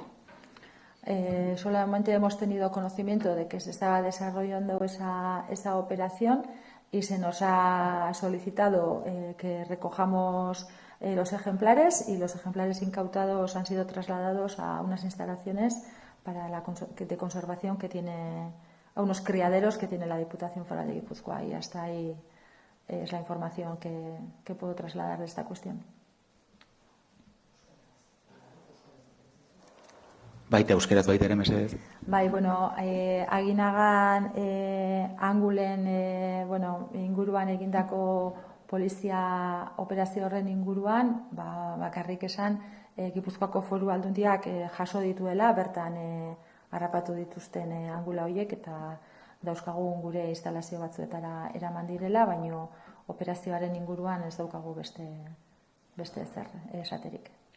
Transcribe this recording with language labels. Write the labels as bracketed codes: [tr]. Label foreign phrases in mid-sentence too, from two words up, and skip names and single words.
[es] Solamente hemos tenido conocimiento de que se estaba desarrollando esa operación y se nos ha solicitado que recojamos los ejemplares y los ejemplares incautados han sido trasladados a unas instalaciones de conservación que tiene, a unos criaderos que tiene la Diputación Foral de Guipúzcoa y hasta ahí es la información que puedo trasladar de esta cuestión. [eu] Baita euskeraz baita ere mesedez. Bai, Aginagan angulen inguruan egindako polizia operazio horren inguruan, bakarrik esan Gipuzkoako Foru Aldundiak jaso dituela, bertan harrapatu dituzten angula horiek eta dauzkagun gure instalazio batzuetara eraman direla, baino operazioaren inguruan ez daukagu beste ezer esaterik.